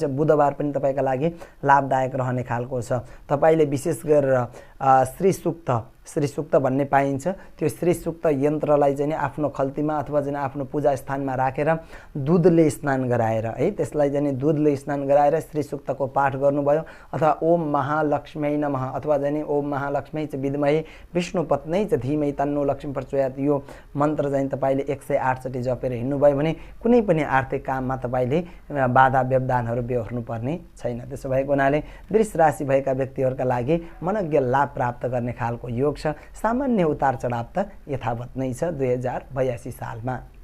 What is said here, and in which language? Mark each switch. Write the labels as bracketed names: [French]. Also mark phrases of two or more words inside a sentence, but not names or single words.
[Nepali] बुधबार पनि तपाईका लागि लाभदायक रहने खालको छ। तपाईले विशेष गरेर श्री सूक्त भन्ने पाइन्छ, त्यो श्री सूक्त यन्त्रलाई चाहिँ आफ्नो खल्तीमा अथवा चाहिँ आफ्नो पूजा स्थानमा राखेर दुधले स्नान गराएर है, त्यसलाई चाहिँ दुधले स्नान गराएर श्री सूक्तको पाठ गर्नुभयो अथवा [Sanskrit] ओम महालक्ष्मी नमः [Nepali] अथवा चाहिँ [Sanskrit] ओम महालक्ष्मी च विद्महे विष्णुपत्नी च धीमहि तन्नो लक्ष्मी प्रचोदयात् [Nepali] यो मन्त्र चाहिँ तपाईले 108 चोटि जपेर हिँड्नुभयो भने कुनै पनि आर्थिक काममा तपाईले बाधा व्यवधानहरू बेहोर्नु पर्ने छैन। त्यसो भएको हुनाले वृष राशि भएका व्यक्तिहरूका लागि मनज्ञ लाभ प्राप्त गर्ने खालको योग छ। सामान्य उतार चढाव त यथावत नै छ 2082 सालमा।